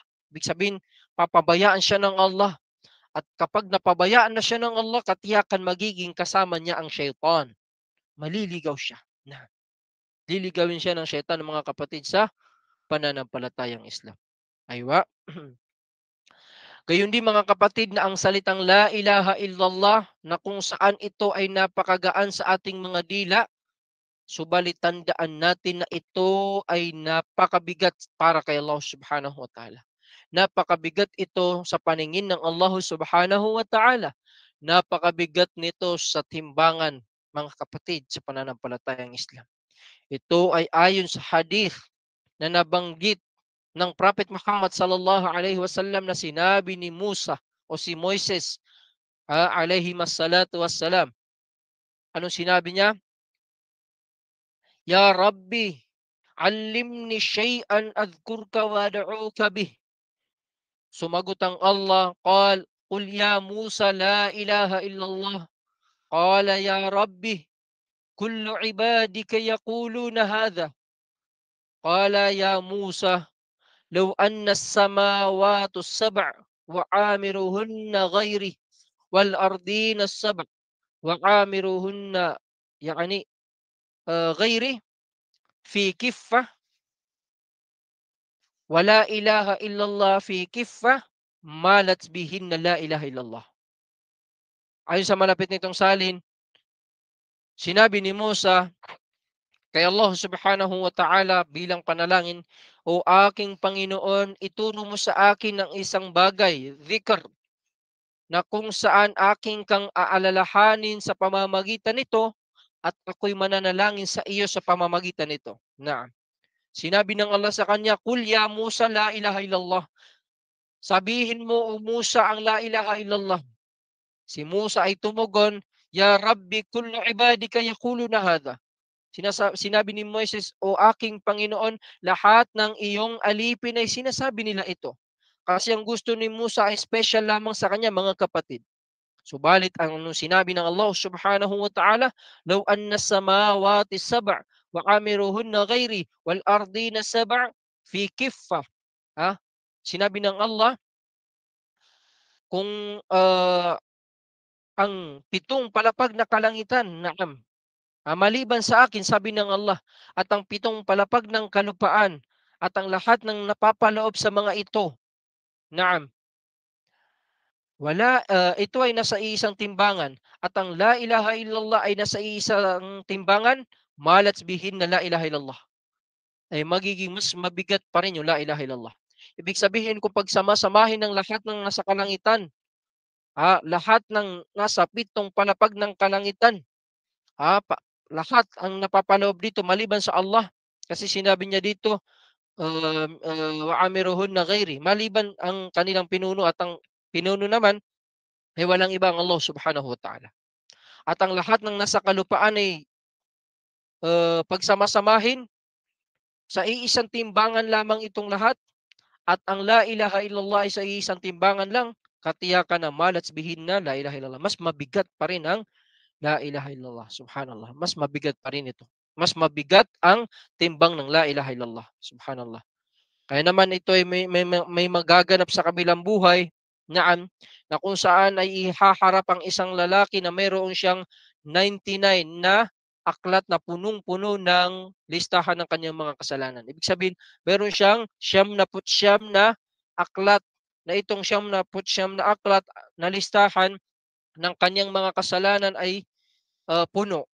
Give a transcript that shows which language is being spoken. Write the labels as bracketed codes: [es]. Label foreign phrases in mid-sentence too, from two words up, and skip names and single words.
[tl] Ibig sabihin, papabayaan siya ng Allah. At kapag napabayaan na siya ng Allah, katiyakan magiging kasama niya ang syaitan. Maliligaw siya. Liligawin siya ng syaitan, mga kapatid, sa pananampalatayang Islam. Aywa. Gayon din, mga kapatid, na ang salitang [ar] لا إله إلا الله, [tl] na kung saan ito ay napakagaan sa ating mga dila, subalit tandaan natin na ito ay napakabigat para kay Allah [ar] سبحانه وتعالى. [tl] Napakabigat ito sa paningin ng Allah [ar] سبحانه وتعالى. [tl] Napakabigat nito sa timbangan, mga kapatid, sa pananampalatayang Islam. Ito ay ayon sa hadith na nabanggit ng Prophet Muhammad [ar] صلى الله عليه وسلم [tl] na sinabi ni Musa o si Moises [ar] عليه الصلاة والسلام. [tl] Anong sinabi niya? [ar] يا رب علمني شيئا أذكرك وأدعوك به. [tl] Sumagot ang Allah, [ar] قل يا موسى لا إله إلا الله. قال يا رب كل عبادك يقولون هذا. قال يا موسى لو أن السماوات السبع وعامرهن غيري والأرضين السبع وعامرهن غيري في كفة ولا إله إلا الله في كفة مالت بهن لا إله إلا الله. [tl] Ayon sa malapit nitong salin, sinabi ni Musa kay Allah [ar] سبحانه وتعالى [tl] bilang panalangin, O aking Panginoon, ituro mo sa akin ng isang bagay, dhikr, na kung saan aking kang aalalahanin sa pamamagitan nito at ako'y mananalangin sa iyo sa pamamagitan nito. Na sinabi ng Allah sa kanya, [ar] قل يا موسى لا إله إلا الله. [tl] Sabihin mo, O Musa, ang [ar] لا إله إلا الله. [tl] Si Musa ay tumugon, [ar] يا رب كل عبادك يقولون هذا. [tl] Sinabi ni Moises, O aking Panginoon, lahat ng iyong alipin ay sinasabi nila ito. Kasi ang gusto ni Musa ay special lamang sa kanya, mga kapatid. Subalit ang sinabi ng Allah [ar] سبحانه وتعالى, لو أن السماوات السبع وعامرهن غيري والأرضين السبع في كفة. [tl] Sinabi ng Allah, kung ang 7 palapag na kalangitan, naam, maliban sa akin, sabi ng Allah, at ang 7 palapag ng kalupaan at ang lahat ng napapaloob sa mga ito, naam, ito ay nasa isang timbangan, at ang [ar] لا إله إلا الله [tl] ay nasa isang timbangan, [ar] مالت بهن لا إله إلا الله, [tl] ay magiging mas mabigat pa rin yung [ar] لا إله إلا الله. [tl] Ibig sabihin, kung pagsama-samahin ng lahat ng nasa kalangitan, lahat ng nasa 7 palapag ng kalangitan, lahat ang napapaloob dito maliban sa Allah, kasi sinabi niya dito, [ar] وعامرهن غيري, [tl] maliban ang kanilang pinuno, at ang pinuno naman ay walang iba ang Allah [ar] سبحانه وتعالى. [tl] At ang lahat ng nasa kalupaan ay pagsama-samahin sa iisang timbangan lamang itong lahat, at ang [ar] لا إله إلا الله [tl] ay sa iisang timbangan lang, katiyakan na [ar] مالت بهن لا إله إلا الله. [tl] Mas mabigat pa rin ang [ar] لا إله إلا الله سبحان الله. [tl] Mas mabigat pa rin ito, mas mabigat ang timbang ng [ar] لا إله إلا الله سبحان الله. [tl] Kaya naman ito ay may magaganap sa kabilang buhay na kung saan ay ihaharap ang isang lalaki na mayroon siyang 99 na aklat na punong-puno ng listahan ng kanyang mga kasalanan. Ibig sabihin, meron siyang 99 na aklat na itong 99 na aklat na listahan ng kanyang mga kasalanan ay puno.